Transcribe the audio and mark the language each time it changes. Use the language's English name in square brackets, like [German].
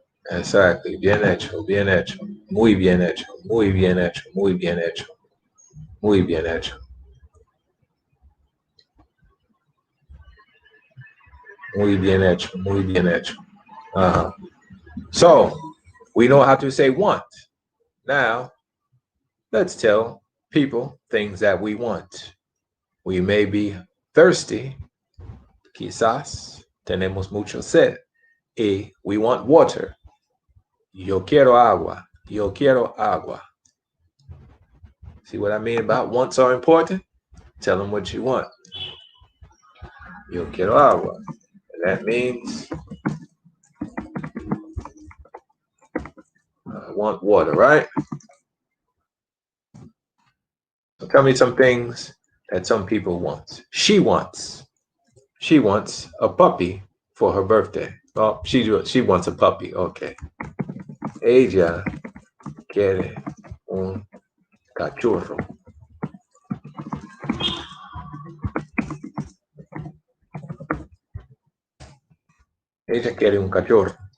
[English] Exactly, [Spanish] bien hecho, bien hecho. Muy bien hecho, muy bien hecho, muy bien hecho. Muy bien hecho. Muy bien hecho, muy bien hecho. Uh-huh. [English] So, we know how to say want. Now, let's tell people things that we want. We may be thirsty, [Spanish] quizás tenemos mucho sed, [English] y we want water. [Spanish] Yo quiero agua. Yo quiero agua. [English] See what I mean about wants are important? Tell them what you want. [Spanish] Yo quiero agua. [English] And that means I want water, right? So tell me some things that some people want. She wants a puppy for her birthday. Oh, she wants a puppy. Okay. [Spanish] Ella quiere un cachorro. Ella quiere un cachorro.